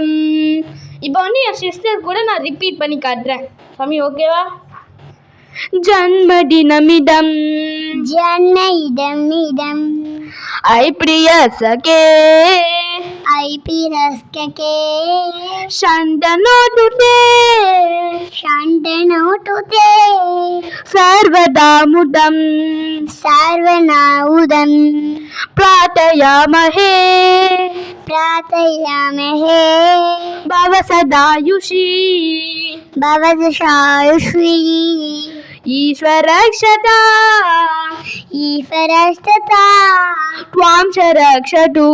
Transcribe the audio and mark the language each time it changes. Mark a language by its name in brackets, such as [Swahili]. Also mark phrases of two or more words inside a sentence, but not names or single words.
[Tamil] இப்போ வந்து என் சிஸ்டர் கூட நான் ரிப்பீட் பண்ணி காட்டுறேன். சாமி ஓகேவா? ஜன்மதினமிதம் [Sanskrit] ஜன்மதினமிதம் अयि प्रिय सखे, अयि प्रिय सखे, शं तनोतु ते शं तनोतु ते சர்வதாமுதம், சர்வநாமுதம், प्रार्थयामहे प्रार्थयामहे भव सदायुषी, भवदशायुषी, ईश्वरक्षता ईश्वरस्तथा त्वां च रक्षतु,